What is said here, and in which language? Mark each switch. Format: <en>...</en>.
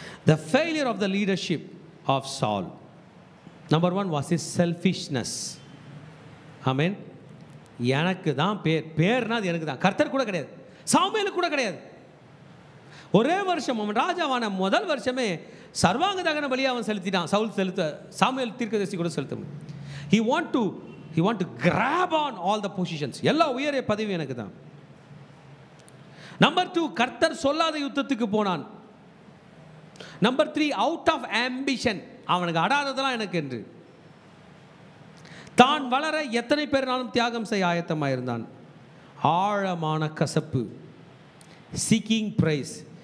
<en>The failure of the leadership of Saul, number 1 was his selfishness.</en> <ta>ஆமென். எனக்கு தான் பேர்னா அது எனக்கு தான். கர்த்தர் கூட கிடையாது, சாமுவேலுக்கு கூட கிடையாது. ஒரே வருஷம் அவன் ராஜாவான முதல் வருஷமே சர்வாங்க தகன பலியை அவன் செலுத்திட்டான். சாமுவேல் தீர்க்கதரிசி கூட செலுத்த.</ta> <en>he want to grab on all the positions.</en> <ta>எல்லா உயரிய பதவி எனக்கு தான். நம்பர் 2, கர்த்தர் சொல்லாத யுத்தத்துக்கு போனான். நம்பர் 3,</ta> <en>out of ambition,</en> <ta>அவனுக்கு அடாததெல்லாம் எனக்கு என்று தான் வளர எத்தனை பேர்னாலும் தியாகம் செய்ய ஆயத்தமாக இருந்தான். ஆழமான கசப்பு,</ta> <en>Seeking prize.</en>